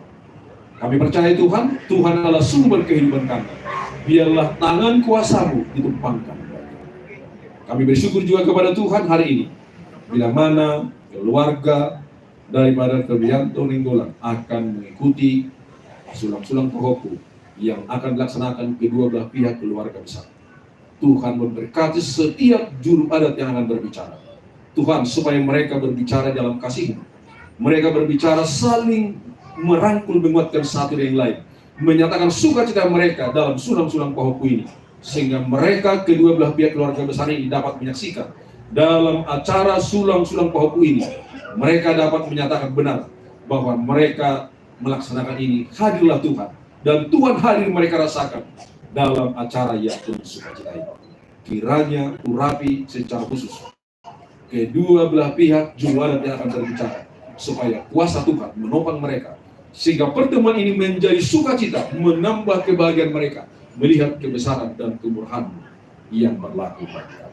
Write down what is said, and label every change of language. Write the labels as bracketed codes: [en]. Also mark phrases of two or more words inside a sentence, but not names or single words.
[id] Kami percaya Tuhan, Tuhan adalah sumber kehidupan kami. Biarlah tangan kuasa-Mu ditumpangkan. Kami bersyukur juga kepada Tuhan hari ini, bila mana keluarga daripada Febriando Nenggolan akan mengikuti sulang-sulang Pohoku yang akan dilaksanakan kedua belah pihak keluarga besar. Tuhan memberkati setiap juru adat yang akan berbicara. Tuhan, supaya mereka berbicara dalam kasih-Mu. Mereka berbicara saling merangkul, menguatkan satu dengan yang lain. Menyatakan sukacita mereka dalam sulang-sulang Pohoku ini. Sehingga mereka kedua belah pihak keluarga besar ini dapat menyaksikan dalam acara sulang-sulang Pohoku ini mereka dapat menyatakan benar bahwa mereka melaksanakan ini. Hadirlah Tuhan, dan Tuhan hadir mereka rasakan dalam acara yang penuh sukacita ini. Kiranya urapi secara khusus kedua belah pihak juara yang akan berbicara, supaya kuasa Tuhan menopang mereka, sehingga pertemuan ini menjadi sukacita, menambah kebahagiaan mereka melihat kebesaran dan kemurahan yang berlaku bagi kami.